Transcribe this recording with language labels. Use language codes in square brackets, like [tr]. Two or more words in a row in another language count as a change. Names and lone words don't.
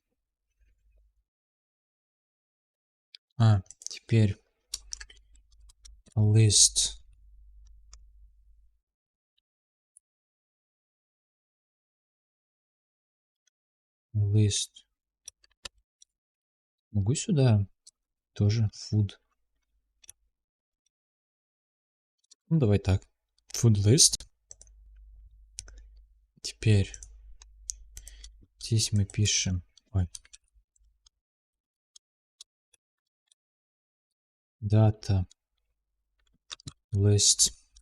[ru] Теперь list могу сюда тоже food. Ну давай так, [en] food list. [ru] Теперь здесь мы пишем data list